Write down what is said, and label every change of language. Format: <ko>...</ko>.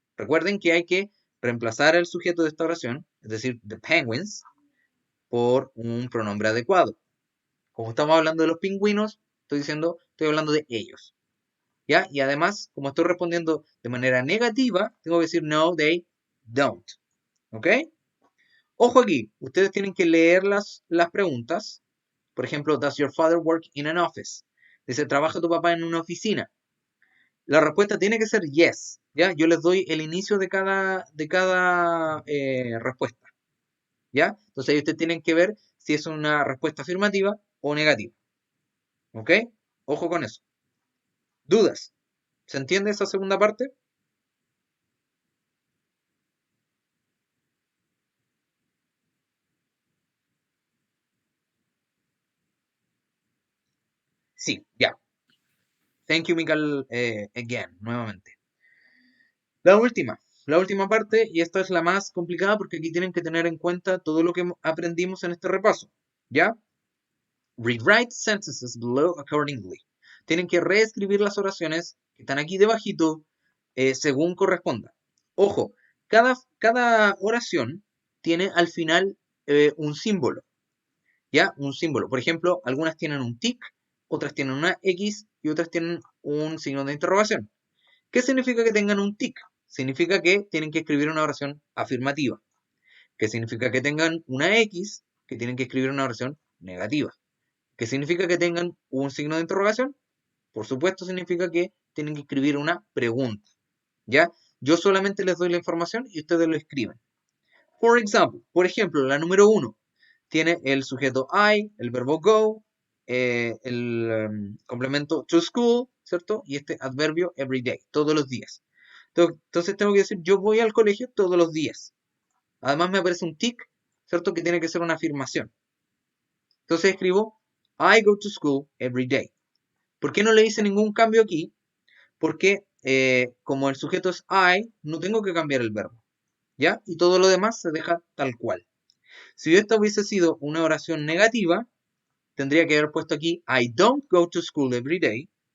<es>Recuerden que hay que reemplazar el sujeto de esta oración, es decir, the penguins, por un pronombre adecuado. Como estamos hablando de los pingüinos, estoy hablando de ellos. ¿Ya? Y además, como estoy respondiendo de manera negativa, tengo que decir</es> <en>no, they don't.</en> <es>¿Ok? Ojo aquí, ustedes tienen que leer las preguntas. Por ejemplo,</es> <en>does your father work in an office?</en> <es>Dice, ¿trabaja tu papá en una oficina? La respuesta tiene que ser yes. ¿Ya? Yo les doy el inicio de cada respuesta. ¿Ya? Entonces ahí ustedes tienen que ver si es una respuesta afirmativa o negativa. ¿Ok? Ojo con eso. ¿Dudas? ¿Se entiende esa segunda parte? Sí, ya.</es> <en>Thank you, Michael, again,</en> <es>nuevamente. La última parte, y esta es la más complicada porque aquí tienen que tener en cuenta todo lo que aprendimos en este repaso. ¿Ya?</es> <en>Rewrite sentences below accordingly.</en> <es>Tienen que reescribir las oraciones que están aquí debajito según corresponda. Ojo, cada oración tiene al final un símbolo. ¿Ya? Un símbolo. Por ejemplo, algunas tienen un tic, otras tienen una X y otras tienen un signo de interrogación. ¿Qué significa que tengan un tic? Significa que tienen que escribir una oración afirmativa. ¿Qué significa que tengan una X? Que tienen que escribir una oración negativa. ¿Qué significa que tengan un signo de interrogación? Por supuesto, significa que tienen que escribir una pregunta. ¿Ya? Yo solamente les doy la información y ustedes lo escriben. Por ejemplo, la número 1 tiene el sujeto I, el verbo go, el complemento</es> <en>to school,</en> <es>¿cierto? Y este adverbio</es> <en>every day,</en> <es>todos los días. Entonces tengo que decir, yo voy al colegio todos los días. Además me aparece un tic, ¿cierto? Que tiene que ser una afirmación. Entonces escribo,</es> <en>I go to school every day.</en> <es>¿Por qué no le hice ningún cambio aquí? Porque como el sujeto es I, no tengo que cambiar el verbo. ¿Ya? Y todo lo demás se deja tal cual. Si esta hubiese sido una oración negativa, tendría que haber puesto aquí</es> <en>I don't go to school every day.</en>